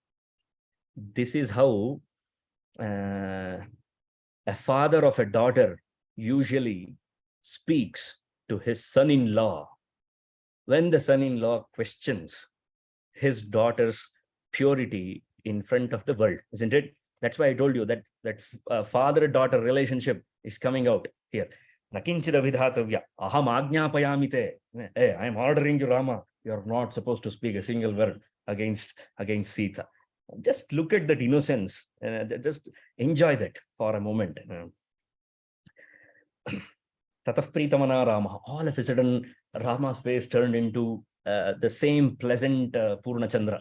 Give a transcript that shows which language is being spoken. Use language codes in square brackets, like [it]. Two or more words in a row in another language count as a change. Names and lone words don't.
[en] This is how a father of a daughter usually speaks to his son-in-law when the son-in-law questions his daughter's purity in front of the world, isn't it? That's why I told you that father-daughter relationship is coming out here. [sa] Nakinchid Abhidhatavya. Aham ajñāpayāmite. [en] Hey, I am ordering you, Rama. You are not supposed to speak a single word against Sita. Just look at that innocence. Just enjoy that for a moment. [sa] Tatah Pritamana Rama. [en] All of a sudden, Rama's face turned into the same pleasant Purnachandra.